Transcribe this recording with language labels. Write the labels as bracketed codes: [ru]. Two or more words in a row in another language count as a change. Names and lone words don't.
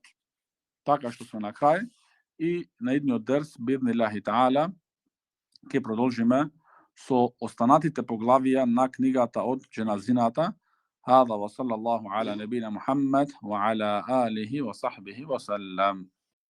[mk] Така што сме на крај и на идниот дерс [ar] بإذن الله تعالى [mk] ќе продолжиме со останатите поглавија на книгата од џеназината. [ar] هذا وصلى الله على نبينا محمد وعلى آله وصحبه وسلم.